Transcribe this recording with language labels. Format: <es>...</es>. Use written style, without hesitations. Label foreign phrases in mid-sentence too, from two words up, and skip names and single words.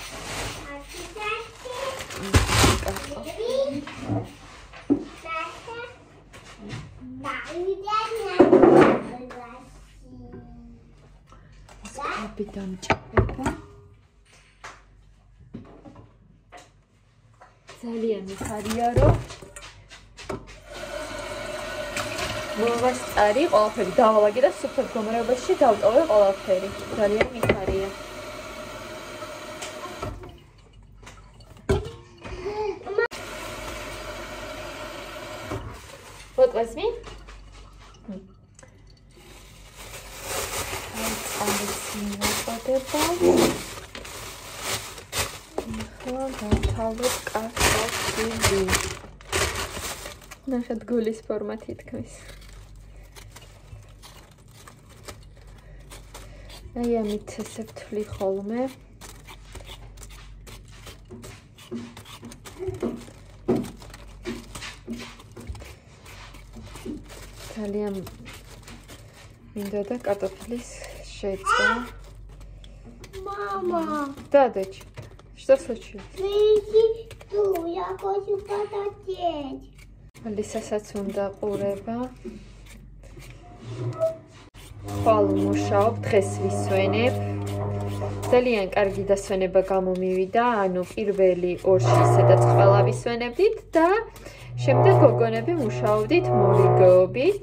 <ka>კაპიტან ჭირდება. ძალიან მიხარია რომ მოვასწარი ყველაფერი დავალაგე და სუფთა მდგომარეობაში დავტოვე ყველაფერი. ძალიან მიხარია.</ka> <en>What was me?</en> <ka>ნახეთ გულის ფორმა თითქმის. აი ამით ესე ვთვლი ხოლმე. ძალიან მინდოდა კარტოფილის შეწვა.</ka> <ru>Мама. Да, дочь. Что случилось? Я хочу потеть.</ru> <ka>Алисаსაც უნდა ყურება. ხვალ მუშაობ, დღეს ვისვენებ. ძალიან კარგი დასვენება გამომივიდა, ანუ პირველი ორში ისედაც ყველა ვისვენებდით და შემდეგ გოგონები მუშაობდით მორიგეობით.</ka>